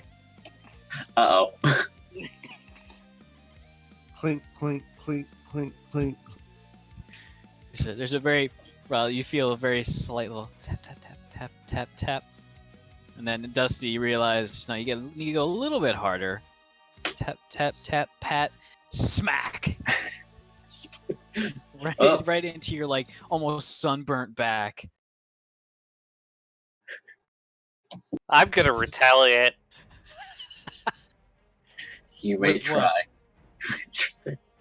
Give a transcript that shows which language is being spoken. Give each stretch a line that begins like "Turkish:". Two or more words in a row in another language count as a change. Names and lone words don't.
English: Uh-oh. Clink, clink, clink, clink, clink. There's a very, well, you feel a very slight little tap, tap, tap, tap, tap, tap. And then Dusty, you realize, no, you need to go a little bit harder. Tap, tap, tap, pat, smack. Right into your, like, almost sunburnt back. I'm gonna retaliate. You may With try. what?